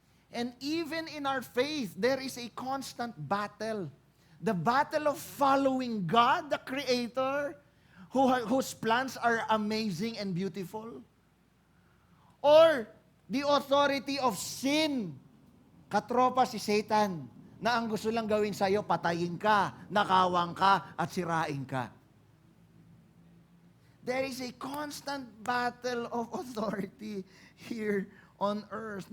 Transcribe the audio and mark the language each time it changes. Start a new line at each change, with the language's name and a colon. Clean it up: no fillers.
English: And even in our faith, there is a constant battle. The battle of following God, the Creator, whose plans are amazing and beautiful. Or the authority of sin.
Filipino: Katropa si Satan, na ang gusto lang gawin sa'yo, patayin ka, nakawang ka, at sirain ka.
English: There is a constant battle of authority here on earth.